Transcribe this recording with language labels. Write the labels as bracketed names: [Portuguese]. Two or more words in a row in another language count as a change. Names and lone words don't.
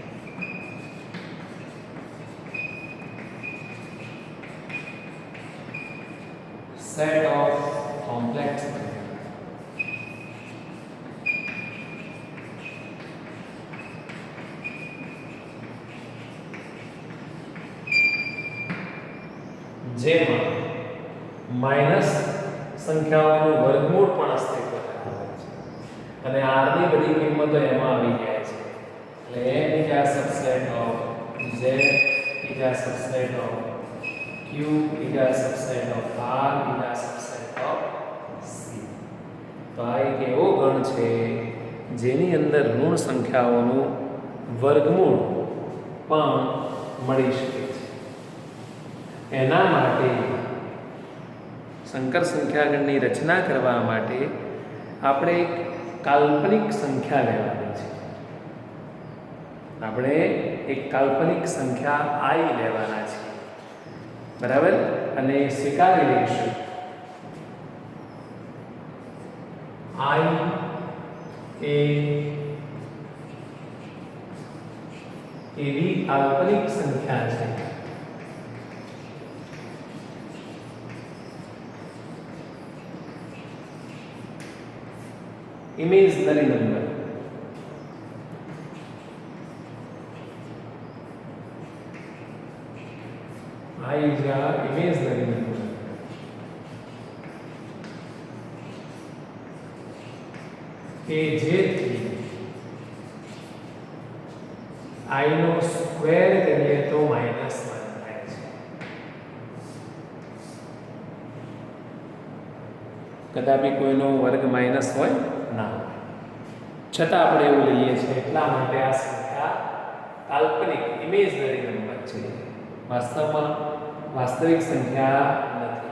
[English] set of complex [Gujarati] જેમાં માઇનસ સંખ્યાઓનું વર્ગમૂળ પણ અસ્તિત્વ ધરાવે છે, અને r ની બધી કિંમતો એમાં આવી જાય છે. [English] એટલે n is a subset of z is a subset of q is a subset of r is a subset of c. [Gujarati] તો આ એક એવો ગણ છે જેની અંદર ઋણ સંખ્યાઓનું વર્ગમૂળ પણ મળી શકે છે. એના માટે સંકર સંખ્યાગણની રચના કરવા માટે આપણે એક કાલ્પનિક સંખ્યા લેવાની છે. આપણે એક કાલ્પનિક સંખ્યા i લેવાના છે, બરાબર, અને સ્વીકારી લઈશું i એ એવી કાલ્પનિક સંખ્યા છે [English] imaginary number, I is a imaginary number, [Gujarati] કે જેથી i નો સ્ક્વેર કરીએ તો -1 થાય છે. કદાપી કોઈનો વર્ગ માઇનસ હોય ના, છતાં આપણે એવું લઈએ છીએ એટલા માટે આ સંખ્યા કાલ્પનિક [English] imaginary number [Gujarati] છે, વાસ્તવમાં વાસ્તવિક સંખ્યા નથી.